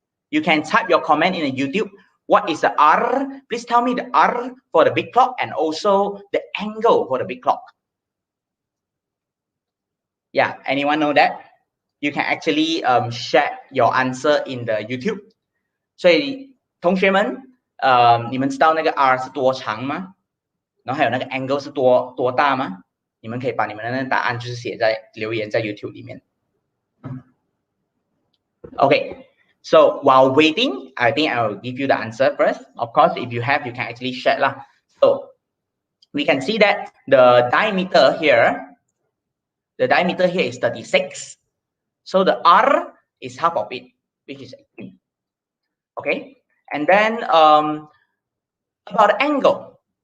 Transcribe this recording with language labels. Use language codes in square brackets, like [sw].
[en] You can type your comment in the YouTube. What is the R? Please tell me the R for the big clock and also the angle for the big clock. Yeah, anyone know that? You can actually share your answer in the YouTube. [zh] 所以同学们，你们知道那个 R 是多长吗？然后还有那个 angle 是多大吗？你们可以把你们的那个答案就是写在留言在 YouTube 里面。 [en] Okay, so while waiting, I think I will give you the answer first. Of course, if you have, you can actually share lah. So we can see that the diameter here is 36. So the R is half of it, which is 18. Okay, and then about the angle.